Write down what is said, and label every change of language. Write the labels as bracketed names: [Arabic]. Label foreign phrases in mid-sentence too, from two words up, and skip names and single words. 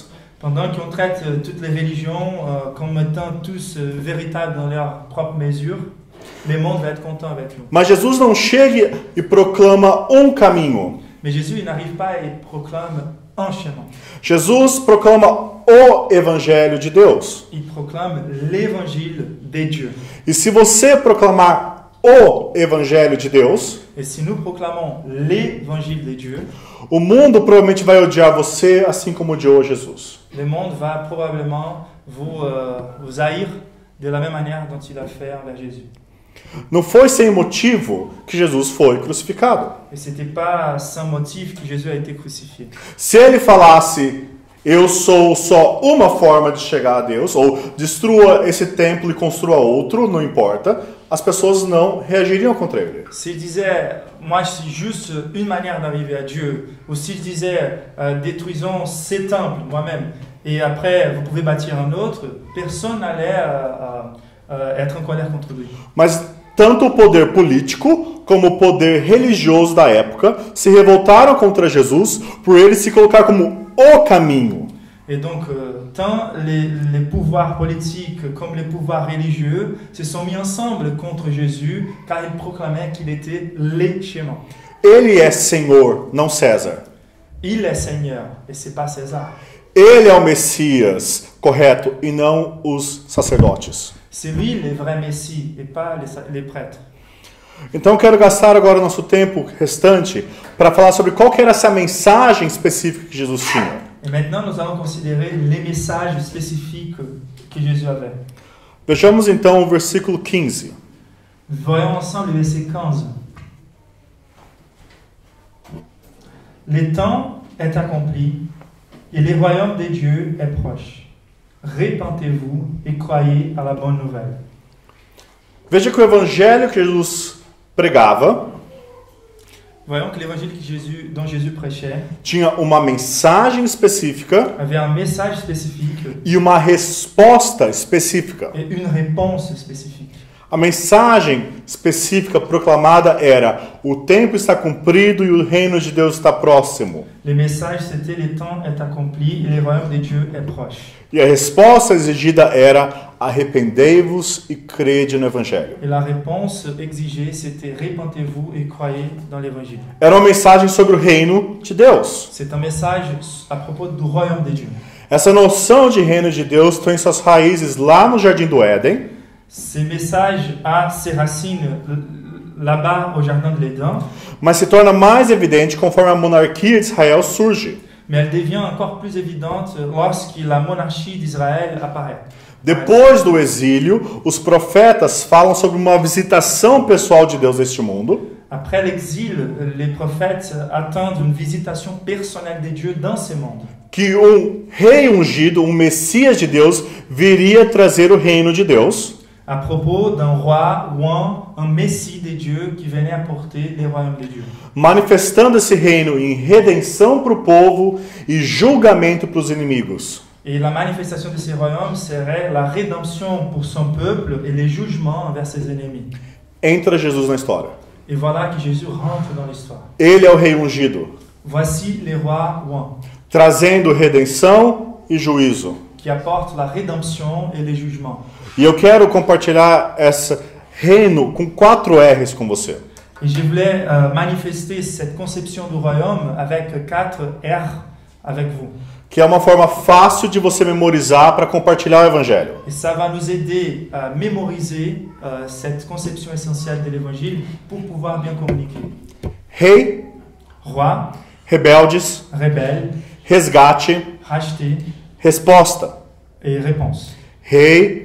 [French] Pendant qu'on traite toutes les religions comme étant tous véritables dans leur propre mesure, le monde va être content avec nous. [Portuguese] Mas Jesus não chega e proclama um caminho. [French] Mais Jésus, il n'arrive pas et proclame un chemin. [Portuguese] Jesus proclama o Evangelho de Deus. [French] Il proclame l'évangile de Dieu. [Portuguese] E se você proclamar o Evangelho de Deus, [French] Et si nous proclamons l'évangile de Dieu, [Portuguese] o mundo provavelmente vai odiar você assim como odiou Jesus. [French] le monde va probablement vous haïr de la même manière dont il a fait envers Jésus. [Portuguese] Não foi sem motivo que Jesus foi crucificado. [French] Et ce n'était pas sans motif que Jésus a été crucifié. [Portuguese] Se ele falasse, eu sou só uma forma de chegar a Deus, ou destrua esse templo e construa outro, não importa, as pessoas não reagiriam contra ele. [French] S'il disait, moi je suis juste une manière d'arriver à Dieu, ou s'il disait, détruisons ces temples moi-même, et après vous pouvez bâtir un autre, personne n'allait être en colère contre lui. [Portuguese] Mas tanto o poder político como o poder religioso da época se revoltaram contra Jesus por ele se colocar como o caminho. [French] Et donc, tant les pouvoirs politiques comme les pouvoirs religieux se sont mis ensemble contre Jésus, car il proclamait qu'il était le chemin. [Portuguese] Ele é Senhor, não César. [French] Il est Seigneur, et c'est pas César. [Portuguese] Ele é o Messias correto e não os sacerdotes. [French] C'est lui le vrai Messie, et pas les prêtres. [Portuguese] Então eu quero gastar agora o nosso tempo restante para falar sobre qual que era essa mensagem específica que Jesus tinha. [French] Et maintenant, nous allons considérer les messages spécifiques que Jésus avait. [Portuguese] Vejamos então o versículo 15. [French] Voyons ensemble le verset 15. Le temps est accompli et le royaume de Dieu est proche. Répentez-vous et croyez à la bonne nouvelle. [Portuguese] Veja que o evangelho que Jesus pregava [French] Voyons que l'évangile dont Jésus prêchait [Portuguese] tinha uma mensagem específica [French] avait un message spécifique [Portuguese] e uma resposta específica. [French] et une réponse spécifique. [Portuguese] A mensagem específica proclamada era: o tempo está cumprido e o reino de Deus está próximo. [French] Le message c'était le temps est accompli et le royaume de Dieu est proche. [Portuguese] E a resposta exigida era: arrependei-vos e crede no evangelho. [French] Et la réponse exigée c'était répentez-vous et croyez dans l'évangile. [Portuguese] Era uma mensagem sobre o reino de Deus. [French] C'est un message à propos du royaume de Dieu. [Portuguese] Essa noção de reino de Deus tem suas raízes lá no Jardim do Éden. [French] Ce message a ses racines là-bas au jardin de l'Éden, [Portuguese] Mas se torna mais evidente conforme a monarquia de Israel surge. [French] mais elle devient encore plus évidente lorsque la monarchie d'Israël apparaît. [Portuguese] Depois do exílio, os profetas falam sobre uma visitação pessoal de Deus neste mundo. [French] Après l'exil, les prophètes attendent une visitation personnelle de Dieu dans ce monde. [Portuguese] Que rei ungido, Messias de Deus, viria trazer o reino de Deus. [French] À propos d'un roi ou un messie de Dieu qui venait apporter les royaumes de Dieu. [Portuguese] Manifestando esse reino em redenção para o povo e julgamento para os inimigos. [French] Et la manifestation de ces royaumes serait la rédemption pour son peuple et les jugements envers ses ennemis. [Portuguese] Entra Jesus na história. [French] Et voilà que Jésus rentre dans l'histoire. [Portuguese] Ele é o rei ungido, [French] Voici les rois ouins [Portuguese] trazendo redenção e juízo. [French] qui apportent la rédemption et les jugements. [Portuguese] E eu quero compartilhar esse reino com 4 R's com você. [French] Et je voulais manifester cette conception du royaume avec 4 R avec vous. [Portuguese] Que é uma forma fácil de você memorizar para compartilhar o evangelho. [French] Et ça va nous aider à mémoriser cette conception essentielle de l'évangile pour pouvoir bien communiquer. [Portuguese] Rei, [French] Roi, [Portuguese] rebeldes, [French] rebelle, [Portuguese] resgate, [French] racheté [Portuguese] resposta. [French] et réponse. [Portuguese] Rei,